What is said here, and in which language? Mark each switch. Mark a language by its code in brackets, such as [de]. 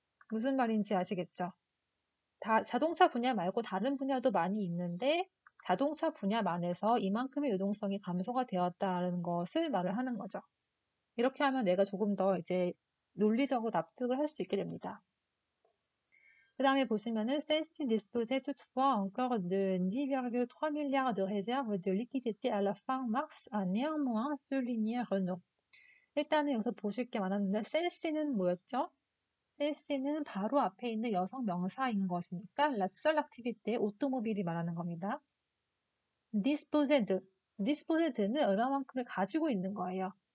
[ko] 무슨 말인지 아시겠죠? 자동차 분야 말고 다른 분야도 많이 있는데 자동차 분야만에서 이만큼의 유동성이 감소가 되었다는 것을 말을 하는 거죠. 이렇게 하면 내가 조금 더 이제 논리적으로 납득을 할 수 있게 됩니다. 그 다음에 보시면은 [fr] Celle-ci disposait toutefois encore de 10,3 milliards de réserves de liquidités à la fin mars, a néanmoins souligné Renault. [ko] 일단은 여기서 보실 게 많았는데 셀시는 뭐였죠? 셀시는 바로 앞에 있는 여성 명사인 것이니까 [fr] la seule activité [ko] 오토모빌이 말하는 겁니다. disposed는 얼마만큼을 가지고 있는 거예요.